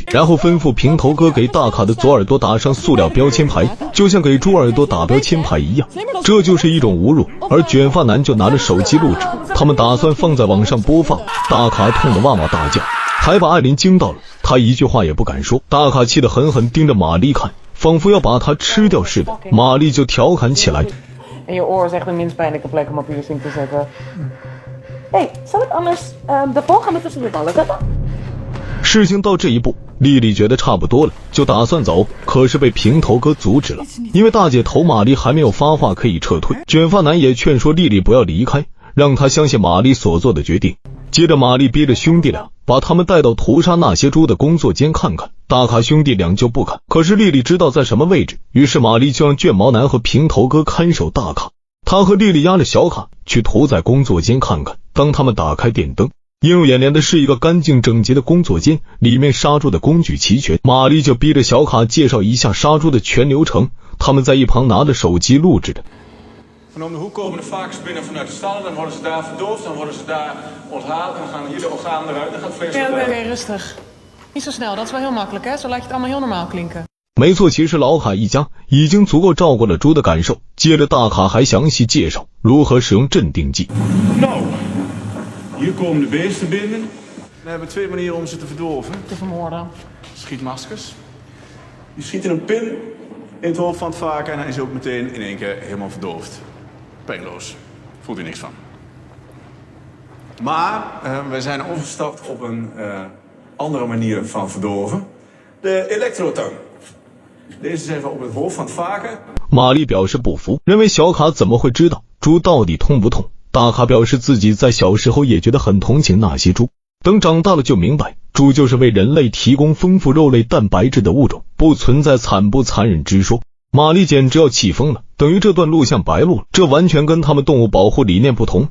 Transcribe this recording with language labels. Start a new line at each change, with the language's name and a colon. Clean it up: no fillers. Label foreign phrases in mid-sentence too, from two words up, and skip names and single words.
Chinese: 然后吩咐平头哥给大卡的左耳朵打上塑料标签牌，就像给猪耳朵打标签牌一样，这就是一种侮辱。而卷发男就拿着手机录制，他们打算放在网上播放。大卡痛得哇哇大叫，还把艾琳惊到了，他一句话也不敢说。大卡气得狠狠盯着玛丽看，仿佛要把她吃掉似的。玛丽就调侃起来
Dutch: En je oor is echt de minst pijnlijke plek om op piercing te zetten. Hey, zal ik anders de volgende tussen je ballen zetten?
Chinese: 事情到这一步，丽丽觉得差不多了，就打算走，可是被平头哥阻止了，因为大姐头玛丽还没有发话可以撤退。卷发男也劝说丽丽不要离开，让她相信玛丽所做的决定。接着玛丽逼着兄弟俩把他们带到屠杀那些猪的工作间看看，大卡兄弟俩就不肯，可是丽丽知道在什么位置，于是玛丽就让卷毛男和平头哥看守大卡，他和丽丽押着小卡去屠宰工作间看看。当他们打开电灯，映入眼帘的是一个干净整洁的工作间，里面杀猪的工具齐全。玛丽就逼着小卡介绍一下杀猪的全流程，他们在一旁拿着手机录制着。
Dutch: Van om de hoek komen de varkens binnen vanuit de stallen, dan worden ze daar verdoofd, dan worden ze daar onthaald en dan gaan hier de organen eruit, dan gaat het vlees eruit. Oké, rustig. Niet zo snel, dat is wel heel makkelijk, hè? Zo laat je het allemaal heel normaal klinken.
Chinese: 没错，其实老卡一家已经足够照顾了猪的感受。接着大卡还详细介绍如何使用镇定剂。
Dutch: Nou, hier komen de beesten binnen. We hebben 2 manieren om ze te verdorven. Te vermoorden. Schietmaskers. Je schiet in een pin in het hoofd van het varken en dan is hij ook meteen in één keer helemaal verdoofd. Pijnloos. Voelt u niks van. Maar wij zijn overgestapt op een andere manier van verdorven. De elektrotang. Deze zetten we op het hoofd van het varken.
Chinese: 玛丽表示不服，认为小卡怎么会知道猪到底痛不痛。大卡表示自己在小时候也觉得很同情那些猪，等长大了就明白，猪就是为人类提供丰富肉类蛋白质的物种，不存在惨不残忍之说。玛丽简直要气疯了，等于这段录像白录了，这完全跟他们动物保护理念不同。